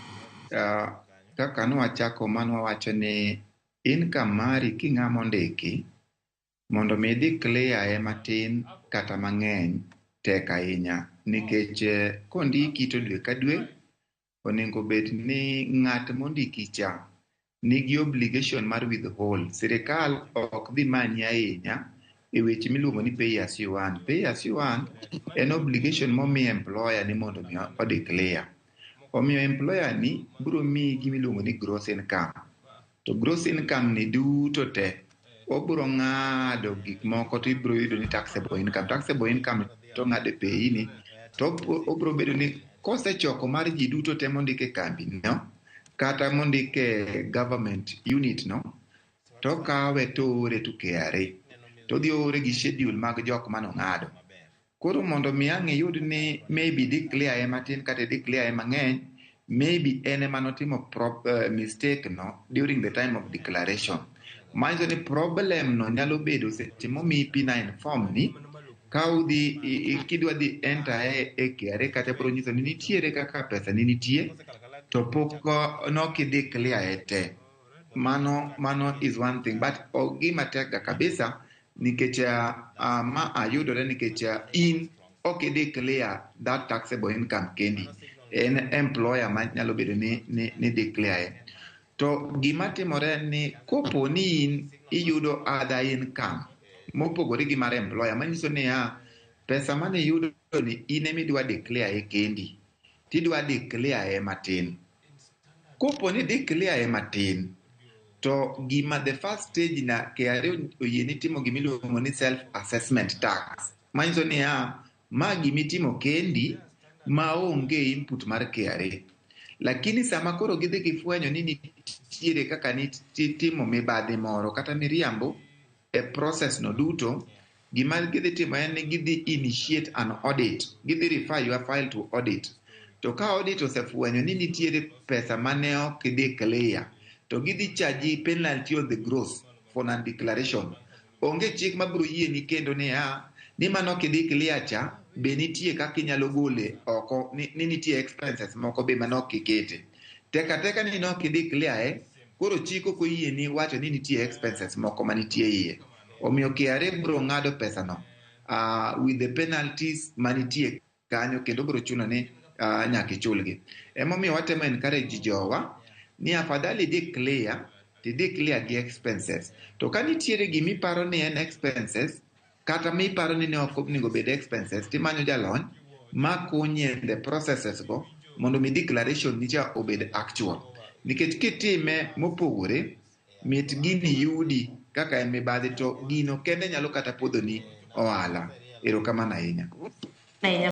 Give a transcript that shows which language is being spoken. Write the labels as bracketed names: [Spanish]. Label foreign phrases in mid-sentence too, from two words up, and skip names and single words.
[Luo (Kenya and Tanzania)] Kaka nwachako manwawacho ni income mari king'ama ondiki mondo mi declare matin kata mang'eny tek ahinya nikech kondiki to dwe ka dwe onego bed ni ng'at mondiki cha nigi obligation mar withhold. Sirikal ok dhi manyi ahinya e weche miluongo ni [English] pay as you earn. Pay as you earn [Luo (Kenya and Tanzania)] en obligation momi employer ni mondo mi odeclare. Omiyo employer ni biro miyi gimiluongo ni [English] gross income. [Luo (Kenya and Tanzania)] To [English] gross income [Luo (Kenya and Tanzania)] ni duto te obiro ng'ado gik moko to ibiro yudo ni [English] taxable income. Taxable income [Luo (Kenya and Tanzania)] to ng'ado pay ni to obiro bedo ni kosechoko mar ji duto te mondike kambi no kata mondike [English] government unit [Luo (Kenya and Tanzania)] no to kawe to ore to KRA to dhi ore gi schedule mag jok mano ng'ado. Koro mondo mi ang' yud ni [English] maybe declare [Luo (Kenya and Tanzania)] matin kata declare mang'eny, maybe ene manotimo mistake no [English] during the time of declaration. [Luo (Kenya and Tanzania)] Manzo ni problem no nyalo bedo seche momi [English] P9 form [Luo (Kenya and Tanzania)] ni ka udhi kidwa dhi enter e KRA kata biro nyiso ni nitiere kaka pesa ni nitie to pok nokideclare te. Mano [English] is one thing, but [Luo (Kenya and Tanzania)] gima tek ga kabisa nikech ma ayudore nikech in okideclare [English] that taxable income [Luo (Kenya and Tanzania)] kendi. En employer ma nyalo bedo ni declare. To gima timore ni kopo ni in iyudo [English] other income [Luo (Kenya and Tanzania)] mopogore gi mar employer manyiso ni pesa mane yudo ni in emidwa declare kendi tidwa declare matin. Kopo ni declare matin to gima [English] the first stage [Luo (Kenya and Tanzania)] na KRA oyieni timo gimiluongo ni [English] self assessment tax [Luo (Kenya and Tanzania)] manyiso ni ma gimitimo kendi maonge input mar KRA. Lakini sama koro gidhi gifwenyo ni nitiere kaka timo mibadhi moro kata miriambo e process no duto, gima gidhi timo en ni gidhi [English] initiate an audit. Gidhi refer your file to audit. [Luo (Kenya and Tanzania)] To ka audit osefwenyo ni nitiere pesa mane ok declare, to gidhi [English] charge penalty on the gross for non-declaration. [Luo (Kenya and Tanzania)] Onge chik mabiro yieni kendo ni mano kideclare cha be nitie kaka inyalo gole oko ni nitie expenses moko be manok kikete. Teka ni nok ideclare koro chik ok oyieni wacho ni nitie expenses moko manitie iye. Omiyo KRA biro ng'ado pesa no [English] with the penalties [Luo (Kenya and Tanzania)] manitie kanyo kendo biro chuno ni nyaka ichulgi. Emomiyo watemo encourage jowa ni afadhali declare gi expenses. To ka nitiere gimiparo ni en expenses kata miparo ni ok onego bed expenses, timanyo jalony makonyi [English] in the processes [Luo (Kenya and Tanzania)] go mondo mi declaration ni cha obed actual. Nikech kitime mopogore mit gini yudi kaka en mibadhi to gino kende nyalo kata podho ni ohala. Erokamano ahinya.